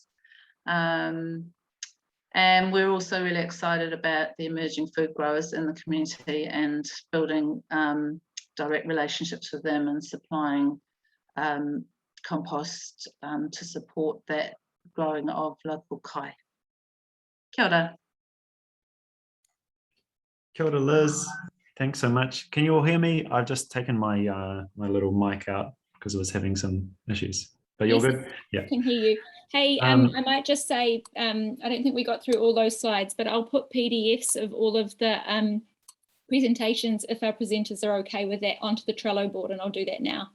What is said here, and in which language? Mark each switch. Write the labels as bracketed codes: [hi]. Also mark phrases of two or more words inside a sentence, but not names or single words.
[en] And we're also really excited about the emerging food growers in the community and building direct relationships with them and supplying compost to support that growing of local kai. [mi] Kia ora. Kia ora, [en] Liz. Thanks so much. Can you all hear me? I've just taken my my little mic out because I was having some issues. But you're Yes, good? Yeah. I can hear you. Hey, I might just say, I don't think we got through all those slides, but I'll put PDFs of all of the presentations, if our presenters are okay with that, onto the Trello board, and I'll do that now.